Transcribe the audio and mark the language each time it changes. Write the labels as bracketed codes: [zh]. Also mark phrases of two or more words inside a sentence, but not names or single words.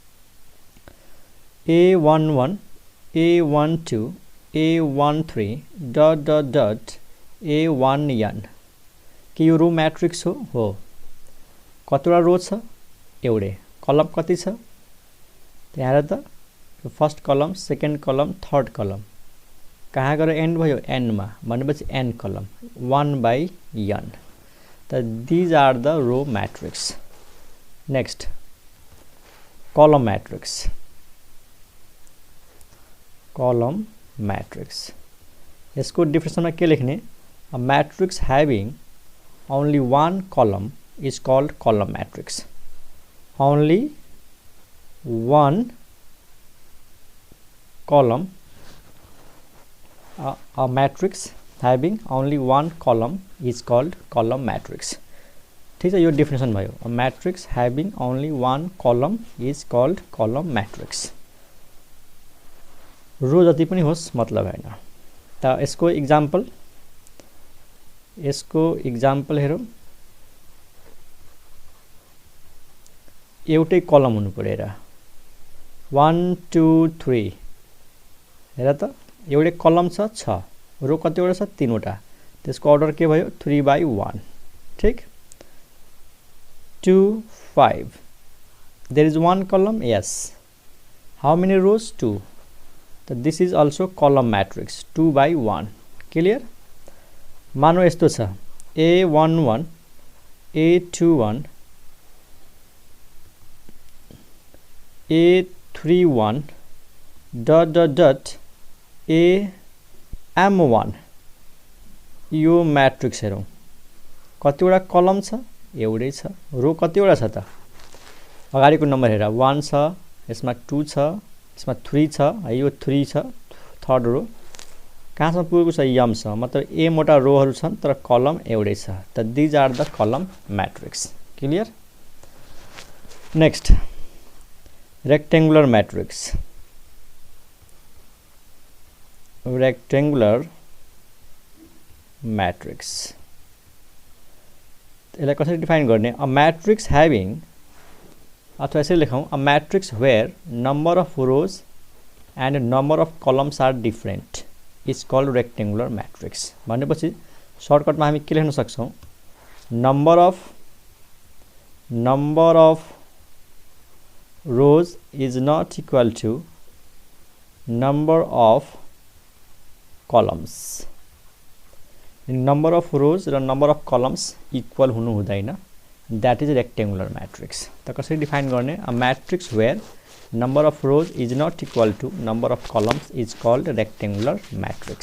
[ne] A11 A12 A13 [en] dot dot dot [ne] A1n के यो [en] row matrix [ne] हो? कतिवटा रो छ? एउटै। कलम कति छ? त्यहाँ हेर त, [en] first column, second column, third column [ne] कहाँ गएर एन्ड भयो? एन मा, भनेपछि [en] n column, [ne] 1/n। [en] त these are the row matrix. next column matrix. column matrix, [ne] यसको डेफिनेसन में के लेख्ने? [en] a matrix having only one column is called column matrix. Only one column, a matrix having only one column is called column matrix. [hi] ठीक है, [ne] यो डेफिनेसन भयो। [en] a matrix having only one column is called column matrix. [ne] रो जति पनि होस् मतलब हैन। त यसको इक्जाम्पल हेरौँ। एउटै कलम हुनु पर्यो। हेर 1 2 3 हेर त, एउटै कलम छ, रो कतिवटा छ? 3 वटा। त्यसको अर्डर के भयो? 3/1। ठीक। [en] 2 5 there is one column, yes. How many rows? 2. So this is also column matrix, 2/1. Clear? [ne] मानो यस्तो छ A11 A21 A31 [en] dot dot dot [ne] AM1। यो मैट्रिक्स हेरौँ, कतिवटा कलम छ? एउटै छ। रो कतिवटा छ त? अगाडिको नम्बर हेर, 1 छ, यसमा 2 छ, यसमा 3 छ, यो 3 छ, [en] third row [ne] कहाँसम्म पुगेको छ? यम छ, मतलब एम वटा रोहरू छन् तर कलम एउटै छ। [en] त these are the column matrix. clear? next rectangular matrix. rectangular matrix [ne] यसलाई कसरी डिफाइन गर्ने? [en] a matrix having, [ne] अथवा यसरी लेखौँ, [en] a matrix where number of rows and number of columns are different is called rectangular matrix. [ne] भनेपछि सर्टकट में हामी के लेख्न सक्छौं? [en] number of rows is not equal to number of columns. number of rows र number of columns equal हुनु हुँदैन, that is rectangular matrix. [ne] त कसरी डिफाइन गर्ने? [en] a matrix where number of rows is not equal to number of columns is called rectangular matrix.